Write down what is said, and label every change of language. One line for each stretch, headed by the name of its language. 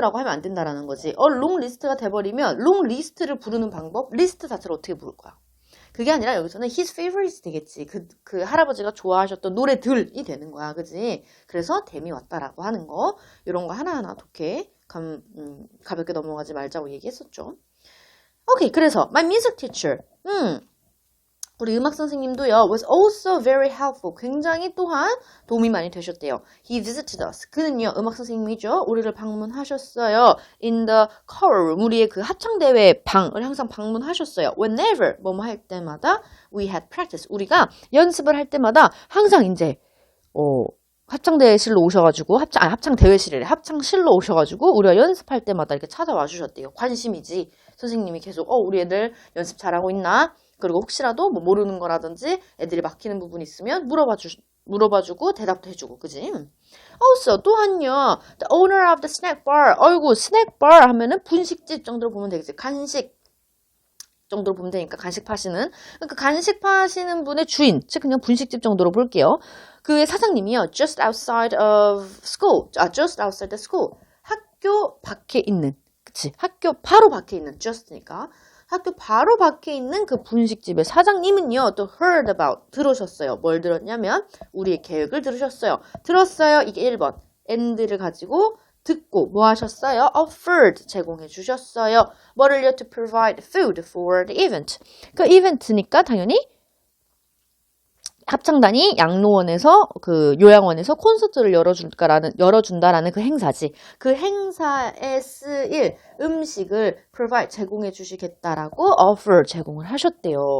Korean: 라고 하면 안 된다라는 거지. long list가 돼버리면 long list를 부르는 방법, 리스트 자체를 어떻게 부를 거야? 그게 아니라 여기서는 his favorites 되겠지. 그 할아버지가 좋아하셨던 노래들이 되는 거야. 그지? 그래서 댐이 왔다라고 하는 거. 이런 거 하나하나 독해. 가볍게 넘어가지 말자고 얘기했었죠. 오케이. 그래서
English: my music teacher.
Korean: 우리 음악 선생님도요,
English: was also very helpful.
Korean: 굉장히 또한 도움이 많이 되셨대요.
English: He visited us.
Korean: 그는요, 음악 선생님이죠. 우리를 방문하셨어요.
English: In the choral room.
Korean: 우리의 그 합창대회 방을 항상 방문하셨어요.
English: Whenever,
Korean: 뭐뭐 할 때마다
English: we had practice.
Korean: 우리가 연습을 할 때마다 항상 이제, 합창대회실로 오셔가지고, 합창대회실이래. 합창실로 오셔가지고, 우리가 연습할 때마다 이렇게 찾아와 주셨대요. 관심이지. 선생님이 계속, 우리 애들 연습 잘하고 있나? 그리고 혹시라도 뭐 모르는 거라든지 애들이 막히는 부분이 있으면 물어봐주고 대답도 해주고, 그지?
English: Also,
Korean: 또한요,
English: the owner of the snack bar.
Korean: 어이구, 스낵 bar 하면은 분식집 정도로 보면 되겠지. 간식 정도로 보면 되니까 간식 파시는. 그러니까 간식 파시는 분의 주인, 즉 그냥 분식집 정도로 볼게요. 그의 사장님이요,
English: just outside of school. just outside the school.
Korean: 학교 밖에 있는. 그치? 학교 바로 밖에 있는. just니까. 학교 바로 밖에 있는 그 분식집의 사장님은요, 또 heard about, 들으셨어요. 뭘 들었냐면, 우리의 계획을 들으셨어요. 들었어요. 이게 1번. and를 가지고 듣고 뭐 하셨어요? offered, 제공해 주셨어요. 뭐를요?
English: to provide food for the event.
Korean: 그 이벤트니까 당연히 합창단이 양로원에서 그 요양원에서 콘서트를 열어준다라는 그 행사지. 그 행사에 쓰일 음식을 provide 제공해 주시겠다라고 offer 제공을 하셨대요.